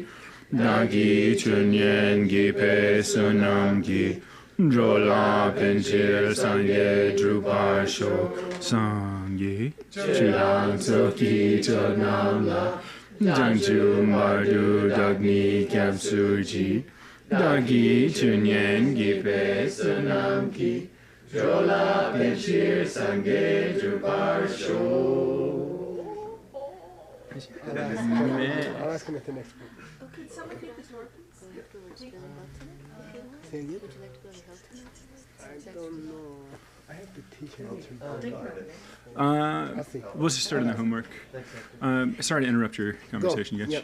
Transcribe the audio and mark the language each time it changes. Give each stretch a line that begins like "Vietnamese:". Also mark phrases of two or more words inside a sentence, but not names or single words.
Tibetan: བདག་གིས་ཆོས་ཉན་བགྱིས་པའི་བསོད་ནམས་ཀྱིས། འགྲོ་ལ་ཕན་ཕྱིར་སངས་རྒྱས་འགྲུབ་པར་ཤོག། སངས་རྒྱས་ཆོས་དང་ཚོགས་ཀྱི་མཆོག་རྣམས་ལ། བྱང་ཆུབ་བར་དུ་བདག་ནི་སྐྱབས་སུ་མཆི། བདག་གིས་ཆོས་ཉན་བགྱིས་པའི་བསོད་ནམས་ཀྱིས། འགྲོ་ལ་ཕན་ཕྱིར་སངས་རྒྱས་འགྲུབ་པར་ཤོག.
English: I'll ask him at the next one. Oh, can someone take this work? Say again? Would you like to go to health? I don't know. I have to teach him to. We'll just start on the homework. Sorry to interrupt your conversation, Gitch.